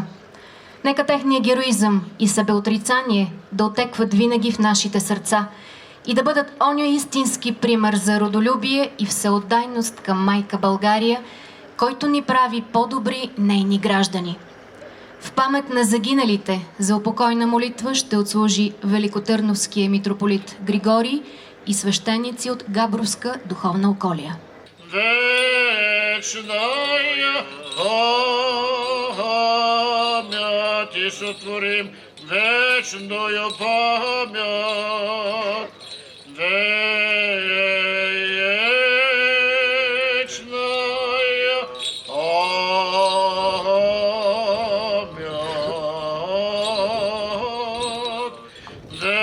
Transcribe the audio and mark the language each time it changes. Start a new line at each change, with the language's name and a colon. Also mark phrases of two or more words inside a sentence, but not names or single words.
Bulgarian: Нека техният героизъм и себеотрицание да отекват винаги в нашите сърца и да бъдат оня истински пример за родолюбие и всеотдайност към майка България, който ни прави по-добри нейни граждани. В памет на загиналите за упокойна молитва ще отслужи великотърновския митрополит Григорий и свещеници от Габровска духовна околия.
Church Slavic: Вечная память и сотворим вечную память. Вечная память.